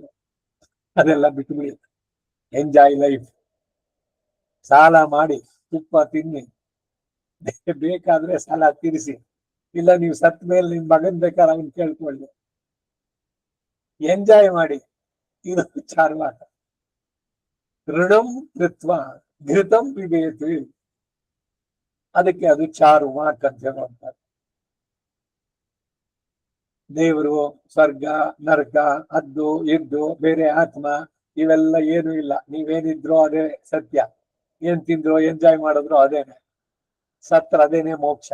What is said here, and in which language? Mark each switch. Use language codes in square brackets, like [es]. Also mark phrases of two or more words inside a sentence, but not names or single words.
[kn] ಅದೆಲ್ಲ ಬಿಟ್ಬಿಡಿ, [en] enjoy life. [kn] ಸಾಲ ಮಾಡಿ ತುಪ್ಪ ತಿನ್ನಿ, ಬೇಕಾದ್ರೆ ಸಾಲ ತೀರಿಸಿ, ಇಲ್ಲ ನೀವು ಸತ್ ಮೇಲೆ ನಿಮ್ ಮಗನ್ ಬೇಕಾದ್ರೆ ಅವನ್ ಕೇಳ್ಕೊಳ್ಳಿ, ಎಂಜಾಯ್ ಮಾಡಿ. ಇದು ಚಾರ್ವಾಕ. [sa] ಋಣಂ ಕೃತ್ವ ಘೃತಂ ಪಿಬೇತ್, [kn] ಅದಕ್ಕೆ ಅದು ಚಾರುವಾಕ್ ಅಂತ ಹೇಳುವಂತಾರೆ. ದೇವರು, ಸ್ವರ್ಗ, ನರಕ, ಅದ್ದು ಇದ್ದು, ಬೇರೆ ಆತ್ಮ, ಇವೆಲ್ಲ ಏನು ಇಲ್ಲ. ನೀವೇನಿದ್ರು ಅದೇ ಸತ್ಯ, ಏನ್ ತಿಂದ್ರು ಎಂಜಾಯ್ ಮಾಡಿದ್ರು ಅದೇನೆ, ಸತ್ರ ಅದೇನೆ ಮೋಕ್ಷ.